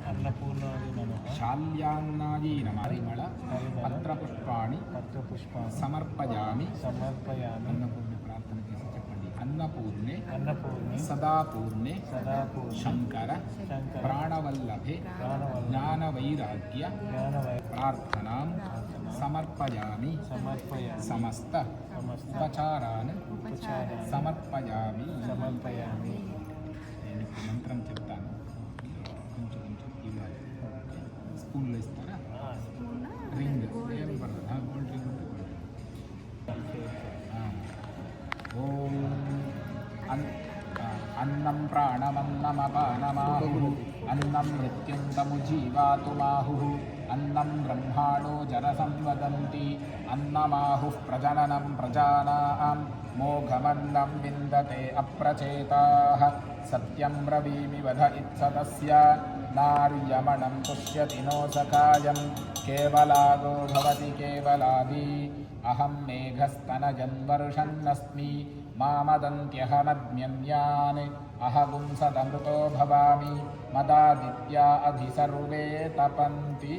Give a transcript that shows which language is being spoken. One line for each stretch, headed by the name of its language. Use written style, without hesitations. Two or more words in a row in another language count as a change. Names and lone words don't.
Sanskrit: शाल्यान्नायै नमः परिमल पत्रपुष्पाणि समर्पयामि अन्नपूर्णे प्रार्थना
Telugu: చేసి చెప్పండి.
Sanskrit: अन्नपूर्णे सदापूर्णे शंकर प्राणवल्लभे ज्ञानवैराग्य प्रार्थनां समर्पयामि समस्त उपचारान् समर्पयामि.
Telugu: నేను మంత్రం చెప్తాను, కొంచెం ఇవ్వాలి. స్పూన్లో ఇస్తారా? రింగ్ ఏం పడుతుంది,
English: gold ring
Telugu: ఉంటుంది.
Sanskrit: ఓం अन्नं प्राणमन्नमपानमाहुः अन्नं मृत्युन्तमु जीवातुमाहुः अन्नं ब्रह्माणो जरसं वदन्ति अन्नमाहुः प्रजननं प्रजानां मोघमन्नं विन्दते अप्रचेताः सत्यं ब्रवीमि वद इत्सतस्य नार्यमणं पुष्यति नो सखायं केवलागो भवति केवलादि अहं मेघस्तनजन्वर्षन्नस्मि मामदन्त्यहमद्म्यन्यान् अहगुंसदमृतो भवामि मदादित्या अधि सर्वे तपन्ति.